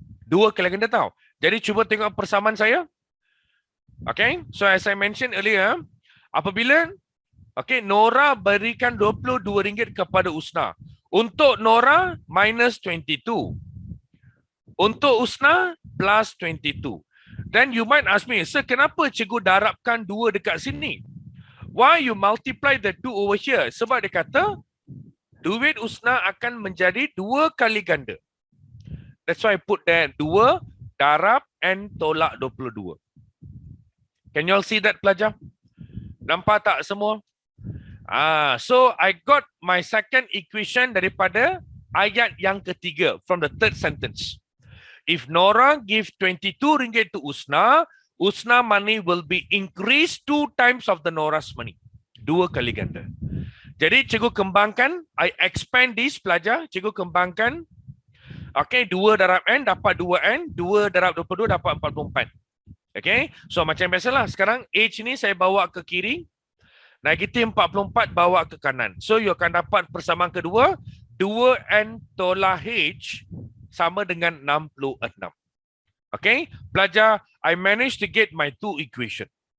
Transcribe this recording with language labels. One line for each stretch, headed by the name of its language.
Malay: 2 kali ganda tahu. Jadi cuba tengok persamaan saya.
English: Okay, so as I mentioned earlier,
Malay: apabila Nora berikan RM22 kepada Usna. Untuk Nora minus 22. Untuk Usna plus 22.
English: Then you might ask me, sir,
Malay: kenapa cikgu darabkan 2 dekat sini?
English: Why you multiply the 2 over here?
Malay: Sebab dia kata duit Usna akan menjadi 2 kali ganda.
English: That's why I put there 2
Malay: darab N tolak
English: 22. Can you all see that, pelajar?
Malay: Nampak tak semua?
English: So I got my second equation
Malay: daripada ayat yang ketiga
English: from the third sentence. If Nora give 22 ringgit to Usna, Usna money will be increased 2 times of the Nora's money.
Malay: 2 kali ganda. Jadi cikgu kembangkan,
English: I expand this
Malay: pelajar, cikgu kembangkan. Okay, 2 darab N dapat 2N, 2 darab 22 dapat 44. Okay, so macam biasalah. Sekarang H ni saya bawa ke kiri, negatif 44 bawa ke kanan. So you akan dapat persamaan kedua, 2N tolak H sama dengan 66.
English: Okay, pelajar, I managed to get my 2 equation.